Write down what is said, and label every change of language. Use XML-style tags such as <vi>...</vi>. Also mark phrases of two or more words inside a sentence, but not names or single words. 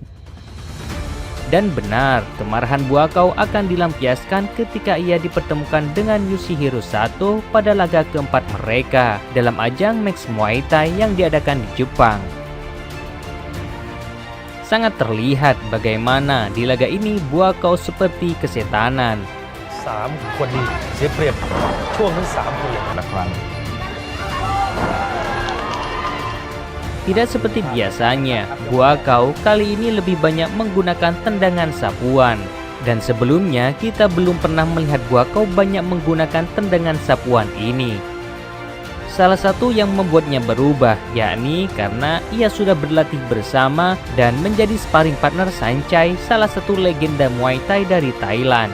<id>Dan benar, kemarahan Buakaw akan dilampiaskan ketika ia dipertemukan dengan Yoshihiro Sato pada laga keempat mereka dalam ajang Max Muay Thai yang diadakan di Jepang. Sangat terlihat bagaimana di laga ini Buakaw seperti kesetanan.</id> <th>3 คนนี่เสียเปรียบช่วงนั้น3 คนละครั้ง</th> <id>Tidak seperti biasanya, Buakaw kali ini lebih banyak menggunakan tendangan sapuan. Dan sebelumnya kita belum pernah melihat Buakaw banyak menggunakan tendangan sapuan ini. Salah satu yang membuatnya berubah, yakni karena ia sudah berlatih bersama dan menjadi</id> <en>sparring partner</en> <id>Saenchai, salah satu legenda Muay Thai dari Thailand.</id>